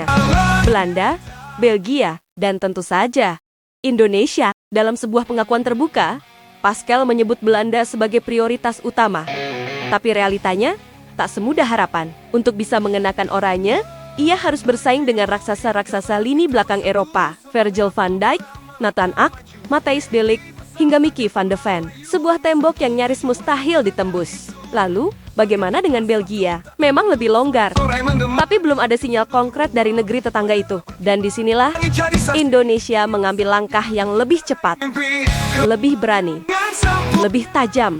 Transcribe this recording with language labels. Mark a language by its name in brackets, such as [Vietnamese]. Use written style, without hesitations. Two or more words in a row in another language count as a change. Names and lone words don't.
[Indonesian] Belanda, Belgia, dan tentu saja Indonesia. Dalam sebuah pengakuan terbuka, Pascal menyebut Belanda sebagai prioritas utama. Tapi realitanya tak semudah harapan. Untuk bisa mengenakan oranye, ia harus bersaing dengan raksasa-raksasa lini belakang Eropa, Virgil van Dijk, Nathan Ake, Matthijs de Ligt, hingga Mickey van de Ven. Sebuah tembok yang nyaris mustahil ditembus. Lalu, bagaimana dengan Belgia? Memang lebih longgar, tapi belum ada sinyal konkret dari negeri tetangga itu. Dan disinilah Indonesia mengambil langkah yang lebih cepat, lebih berani, lebih tajam.